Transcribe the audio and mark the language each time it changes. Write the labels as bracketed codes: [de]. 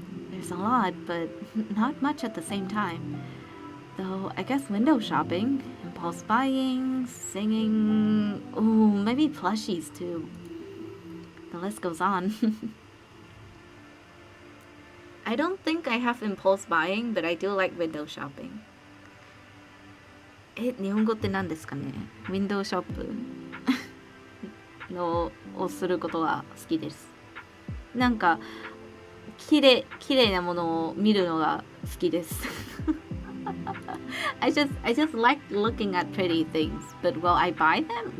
[en] There's a lot, but not much at the same time. Though, I guess window shopping, impulse buying, singing... Ooh, maybe plushies too. The list goes on. I don't think I have impulse buying, but I do like window shopping. [ja] 日本語って何ですかね?ウィンドウショップのをすることが好きです。なんか綺麗なものを見るのが好きです。 [en] I just like looking at pretty things, but will I buy them?